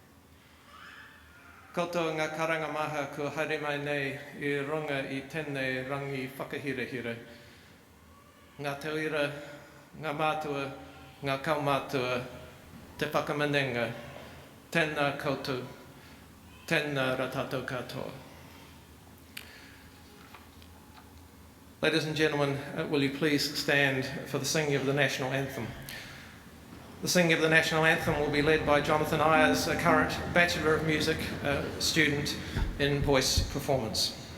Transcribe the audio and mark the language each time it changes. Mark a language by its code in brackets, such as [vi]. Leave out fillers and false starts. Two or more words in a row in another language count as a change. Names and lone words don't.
[mi] Koutou ngā karanga maha kua haere mai nei I runga I tēnei rangi whakahirehire. Ngā tauira, ngā mātua, ngā kaumātua, te whakamanenga, tēnā koutou, tēnā ratatou katoa. [en] Ladies and gentlemen, will you please stand for the singing of the national anthem? The singing of the national anthem will be led by Jonathan Ayers, a current Bachelor of Music student in voice performance.